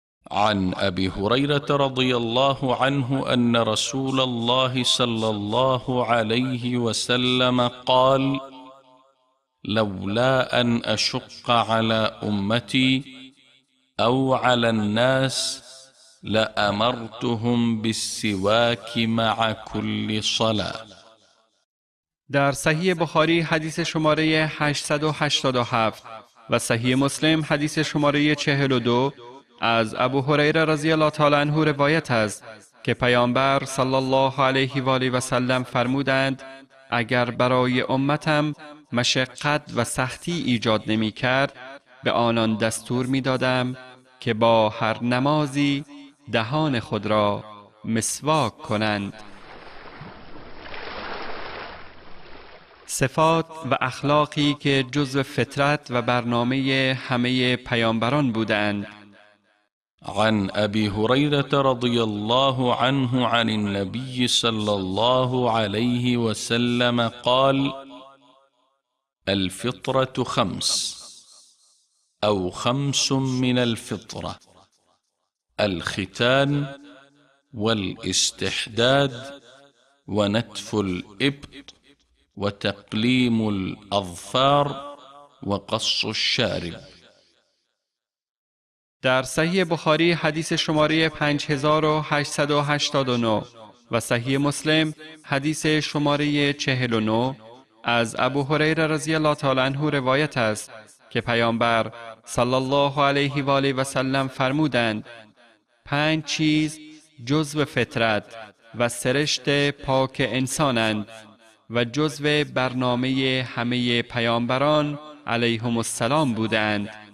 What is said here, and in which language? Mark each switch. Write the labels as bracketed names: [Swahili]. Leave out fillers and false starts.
[Arabic] عن أبي هريرة رضي الله عنه أن رسول الله صلى الله عليه وسلم قال: لولا أن أشق على أمتي أو على الناس لأمرتهم بالسواك مع كل صلاة. [Persian] در صحیح بخاری حدیث شماره 887 و صحیح مسلم حدیث شماره 42 از ابو هریره رضی الله تعالی عنه روایت است که پیامبر صلی الله علیه و آله و سلم فرمودند اگر برای امتم مشقت و سختی ایجاد نمی کرد به آنان دستور می دادم که با هر نمازی دهان خود را مسواک کنند. صفات و اخلاقی که جزو فطرت و برنامه همه پیامبران بودند. [Arabic] عن أبي هريرة رضي الله عنه عن النبي صلى الله عليه وسلم قال: الفطرة 5 أو 5 من الفطرة: الختان والاستحداد ونتف الإبط وتقليم الأظفار وقص الشارب. [Persian] در صحیح بخاری حدیث شماره 5889 و صحیح مسلم حدیث شماره 49 از ابو هریره رضی الله تعالی عنه روایت است که پیامبر صلی الله علیه و آله و سلم فرمودند 5 چیز جزو فطرت و سرشت پاک انسانند و جزو برنامه همه پیامبران علیهم السلام بودند.